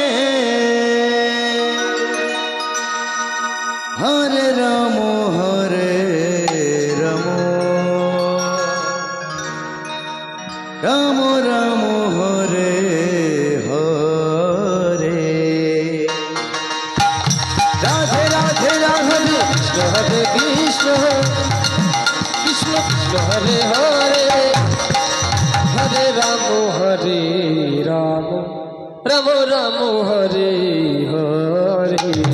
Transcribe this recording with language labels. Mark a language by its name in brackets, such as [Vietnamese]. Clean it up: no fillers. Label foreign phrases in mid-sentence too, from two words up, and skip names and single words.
[Sanskrit] হরে রাম হরে রাম রাম রাম হরে হরে রাধে রাধে রাধে কৃষ্ণ হরে কৃষ্ণ কৃষ্ণ কৃষ্ণ হরে হরে হরে রাম রাম রাম হরে হরে